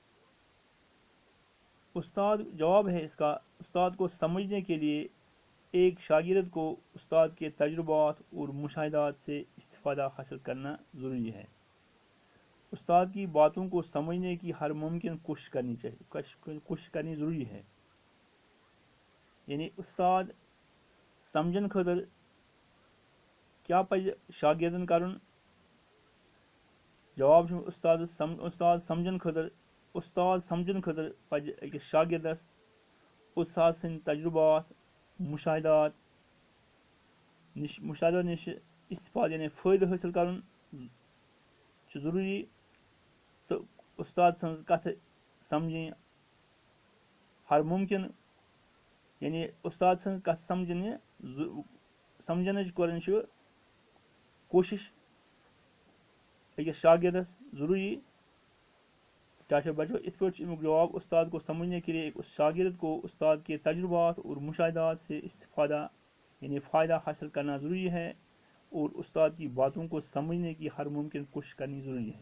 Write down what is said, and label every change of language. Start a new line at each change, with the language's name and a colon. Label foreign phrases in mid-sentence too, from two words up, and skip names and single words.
Urdu: جواب ہے اس کا، استاد کو سمجھنے کے لیے ایک شاگرد کو استاد کے تجربات اور مشاہدات سے استفادہ حاصل کرنا ضروری ہے. استاد کی باتوں کو سمجھنے کی ہر ممکن کوشش کرنی ضروری ہے.
Kashmiri: یعنی استاد سمجھن خاطر کیا پزِ شاگردن کرن؟ جواب چھُ استاد سمجھن خاطر پزِ أکِس شاگردس استاد سٕنٛدۍ تجربات مشاہدات نِش استفادٕ یعنی فٲیدٕ حٲصِل کرُن چھُ ضروٗری، تہٕ استاد سٕنٛز کتھٕ سمجھٕنۍ ہر ممکن. یعنی استاد سٕنٛز کتھ سمجھنٕچ کران کوشش أکِس شاگردس ضروری
Urdu: چاچا بچوں اس پر جواب استاد کو سمجھنے کے لیے اس شاگرد کو استاد کے تجربات اور مشاہدات سے استفادہ یعنی فائدہ حاصل کرنا ضروری ہے اور استاد کی باتوں کو سمجھنے کی ہر ممکن کوشش کرنی ضروری ہے۔